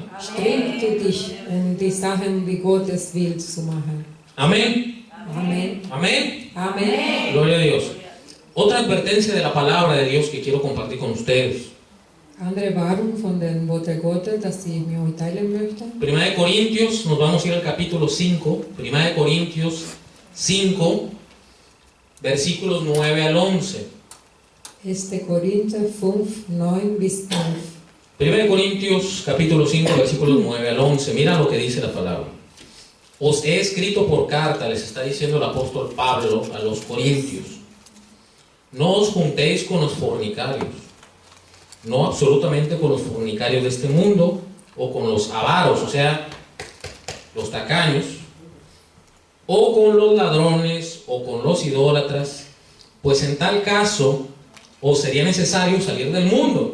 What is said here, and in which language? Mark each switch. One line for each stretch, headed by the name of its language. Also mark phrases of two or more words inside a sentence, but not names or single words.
German: Streng du dich, die Sachen wie Gott es will zu machen.
Spanish: Amén.
German: Amen.
Spanish: Amén.
German: Amen.
Spanish: Gloria a Dios. Otra advertencia de la palabra de Dios que quiero compartir con ustedes.
German: Andere Warnung von den Worten Gottes, dass ich mir heute teilen möchte.
Spanish: Primera de Corintios, nos vamos a ir al capítulo 5. Primera de Corintios 5, versículos 9 al 11.
German: 1. Korinther 5, 9 bis 11.
Spanish: Primera de Corintios capítulo 5, versículos 9 al 11. Mira lo que dice la palabra. Os he escrito por carta, les está diciendo el apóstol Pablo a los corintios. No os juntéis con los fornicarios, no absolutamente con los fornicarios de este mundo, o con los avaros, o sea, los tacaños, o con los ladrones, o con los idólatras, pues en tal caso os sería necesario salir del mundo.